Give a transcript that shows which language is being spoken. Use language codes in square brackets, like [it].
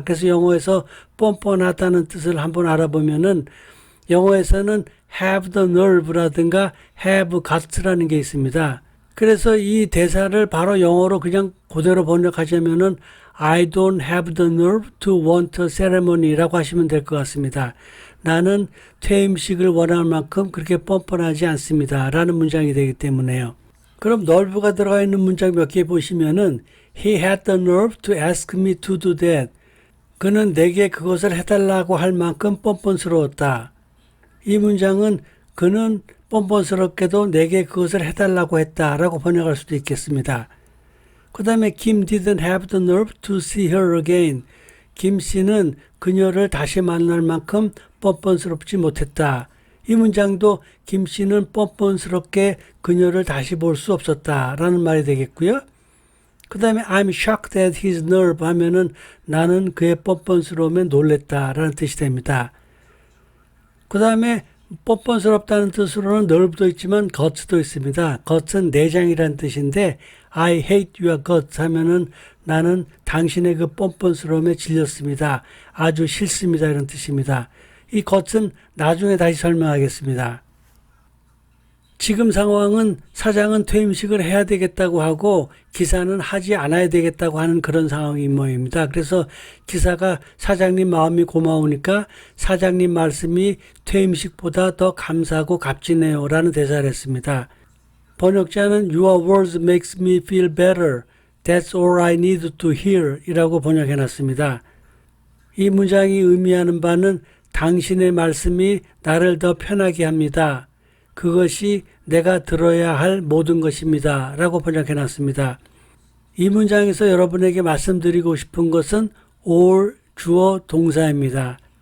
[ko] 그래서 영어에서 뻔뻔하다는 뜻을 한번 알아보면은 영어에서는 have the nerve라든가 have gut라는 게 있습니다. 그래서 이 대사를 바로 영어로 그냥 그대로 번역하자면은 [en] I don't have the nerve to want a ceremony [ko] 라고 하시면 될 것 같습니다. 나는 퇴임식을 원할 만큼 그렇게 뻔뻔하지 않습니다. 라는 문장이 되기 때문에요. 그럼 nerve가 들어가 있는 문장 몇 개 보시면은 [en] He had the nerve to ask me to do that. [ko] 그는 내게 그것을 해달라고 할 만큼 뻔뻔스러웠다. 이 문장은 그는 뻔뻔스럽게도 내게 그것을 해달라고 했다라고 번역할 수도 있겠습니다. 그 다음에 [en] Kim didn't have the nerve to see her again. [ko] 김 씨는 그녀를 다시 만날 만큼 뻔뻔스럽지 못했다. 이 문장도 김 씨는 뻔뻔스럽게 그녀를 다시 볼 수 없었다라는 말이 되겠고요. 그 다음에 [en] I'm shocked at his nerve [ko] 하면은 나는 그의 뻔뻔스러움에 놀랬다라는 뜻이 됩니다. 그 다음에 뻔뻔스럽다는 뜻으로는 nerve도 있지만 guts도 있습니다. guts는 내장이라는 뜻인데 [en] I hate your guts [ko] 하면은 나는 당신의 그 뻔뻔스러움에 질렸습니다. 아주 싫습니다. 이런 뜻입니다. 이 guts는 나중에 다시 설명하겠습니다. 지금 상황은 사장은 퇴임식을 해야 되겠다고 하고 기사는 하지 않아야 되겠다고 하는 그런 상황인 모양입니다. 그래서 기사가 사장님 마음이 고마우니까 사장님 말씀이 퇴임식보다 더 감사하고 값지네요 라는 대사를 했습니다. 번역자는 [en] Your words makes me feel better. That's all I need to hear [ko] 이라고 번역해놨습니다. 이 문장이 의미하는 바는 당신의 말씀이 나를 더 편하게 합니다. 그것이 내가 들어야 할 모든 것입니다. 라고 번역해놨습니다. 이 문장에서 여러분에게 말씀드리고 싶은 것은 all 주어 동사입니다.